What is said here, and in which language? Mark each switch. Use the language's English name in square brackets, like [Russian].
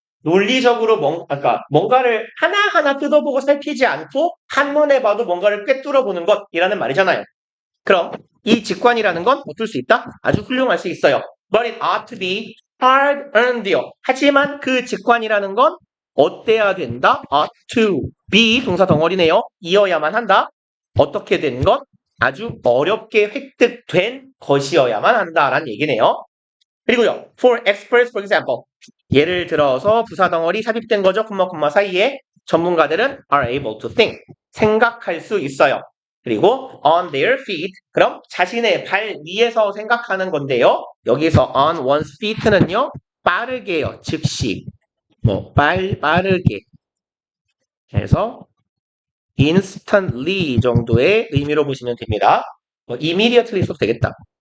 [Korean] 논리적으로 뭔가를 하나하나 뜯어보고 살피지 않고 한눈에 봐도 뭔가를 꿰뚫어 보는 것이라는 말이잖아요. 그럼 이 직관이라는 건 어떨 수 있다? 아주 훌륭할 수 있어요. [English] But it ought to be hard-earned요. [Korean] 하지만 그 직관이라는 건 어때야 된다? ought to be 동사 덩어리네요. 이어야만 한다. 어떻게 된 것? 아주 어렵게 획득된 것이어야만 한다라는 얘기네요. 그리고요. [English] For experts, for example. [Korean] 예를 들어서 부사 덩어리 삽입된 거죠. 콤마 사이에 전문가들은 [English] are able to think. [Korean] 생각할 수 있어요. [English] 그리고 on their feet. [Korean] 그럼 자신의 발 위에서 생각하는 건데요. 여기서 on one's feet는요. 빠르게요. 즉시. 빠르게. 그래서 instantly 정도의 의미로 보시면 됩니다. immediately 써도 되겠다.